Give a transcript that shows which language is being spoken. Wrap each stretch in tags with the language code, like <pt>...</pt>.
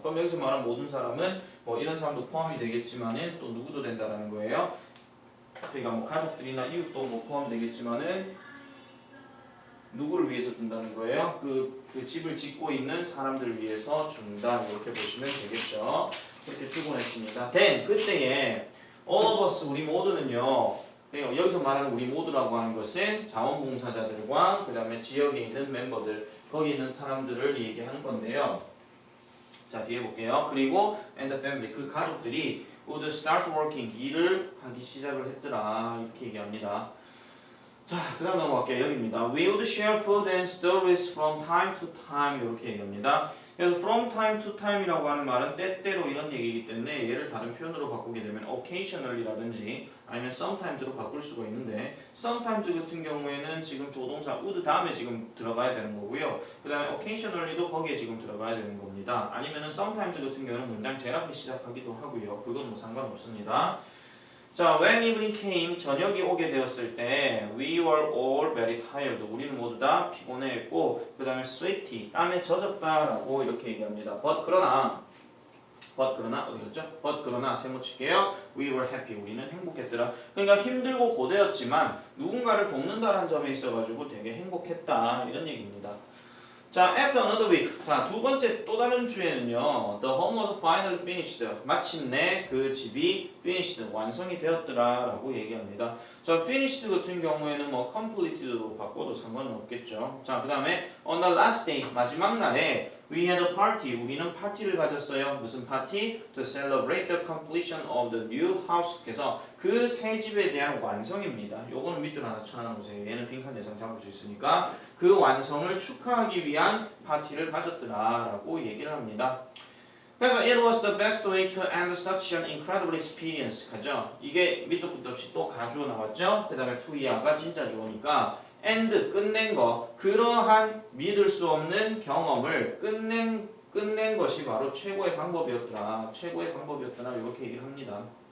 <ko>그럼 여기서 말하는 모든 사람은 뭐 이런 사람도 포함이 되겠지만은 또 누구도 된다라는 거예요. 그러니까 뭐 가족들이나 이웃도 뭐 포함되겠지만은 누구를 위해서 준다는 거예요? 그 집을 짓고 있는 사람들을 위해서 준다 이렇게 보시면 되겠죠. 이렇게 주곤 했습니다.</ko> <en>then</en> <ko>그때에</ko> <en>all of us</en> <ko>우리 모두는요. 여기서 말하는 우리 모두라고 하는 것은 자원봉사자들과 그 다음에 지역에 있는 멤버들 거기 있는 사람들을 얘기하는 건데요. 자 뒤에 볼게요. 그리고</ko> <en>and the family</en> <ko>그 가족들이</ko> <en>would start working</en> <ko>일을 하기 시작을 했더라 이렇게 얘기합니다. 자, 그 다음 넘어갈게요. 여기입니다.</ko> <en>We would share food and stories from time to time</en> <ko>이렇게 얘기합니다. 그래서 from time to time이라고 하는 말은 때때로 이런 얘기이기 때문에 얘를 다른 표현으로 바꾸게 되면 occasionally라든지 아니면 sometimes로 바꿀 수가 있는데 sometimes 같은 경우에는 지금 조동사 would 다음에 지금 들어가야 되는 거고요. 그 다음에 occasionally도 거기에 지금 들어가야 되는 겁니다. 아니면은 sometimes 같은 경우는 문장 제일 앞에 시작하기도 하고요. 그건 뭐 상관없습니다. 자,</ko> <en>when evening came,</en> <ko>저녁이 오게 되었을 때</ko> <en>we were all very tired.</en> <ko>우리는 모두 다 피곤해했고 그 다음에 sweaty, 땀에 젖었다라고 이렇게 얘기합니다. but 그러나 어디였죠? but 그러나 세모 칠게요.</ko> <en>we were happy.</en> <ko>우리는 행복했더라. 그러니까 힘들고 고되었지만 누군가를 돕는다라는 점에 있어가지고 되게 행복했다 이런 얘기입니다. 자,</ko> <en>after another week.</en> <ko>자, 두 번째 또 다른 주에는요.</ko> <en>The home was finally finished.</en> <ko>마침내 그 집이 finished, 완성이 되었더라라고 얘기합니다. 자, finished 같은 경우에는 뭐 completed로 바꿔도 상관은 없겠죠. 자, 그 다음에</ko> <en>on the last day,</en> <ko>마지막 날에</ko> <en>we had a party.</en> <ko>우리는 파티를 가졌어요. 무슨 파티?</ko> <en>To celebrate the completion of the new house.</en> <ko>그래서 그 새 집에 대한 완성입니다. 요거는 밑줄 하나 쳐놔보세요. 얘는 빈칸 대상 잡을 수 있으니까 그 완성을 축하하기 위한 파티를 가졌더라라고 얘기를 합니다. 그래서</ko> <en>it was the best way to end such an incredible experience.</en> <ko>가죠? 이게 밑도 끝도 없이 또 가주어 나왔죠? 그 다음에 to 이하가 진짜 주어니까 end 끝낸 거 그러한 믿을 수 없는 경험을 끝낸 것이 바로 최고의 방법이었더라 이렇게 얘기를 합니다.</ko>